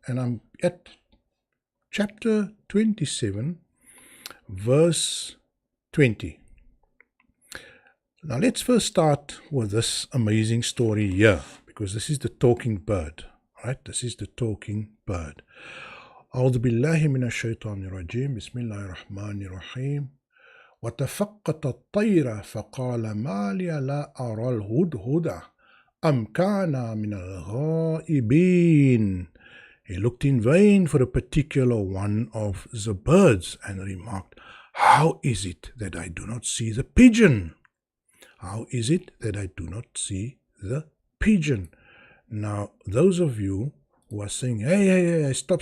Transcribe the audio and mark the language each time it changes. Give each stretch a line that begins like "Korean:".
English: And I'm at chapter 27, verse 20. Now let's first start with this amazing story here, because this is the talking bird, right? This is the talking bird.
Arabic: أعوذ بالله من الشيطان الرجيم بسم الله الرحمن الرحيم وتفقت الطير فقال ما لي لا أرى الهدهد أم كان من الغائبين.
English: He looked in vain for a particular one of the birds and remarked, how is it that I do not see the pigeon? How is it that I do not see the pigeon? Now, those of you who are saying, hey, stop.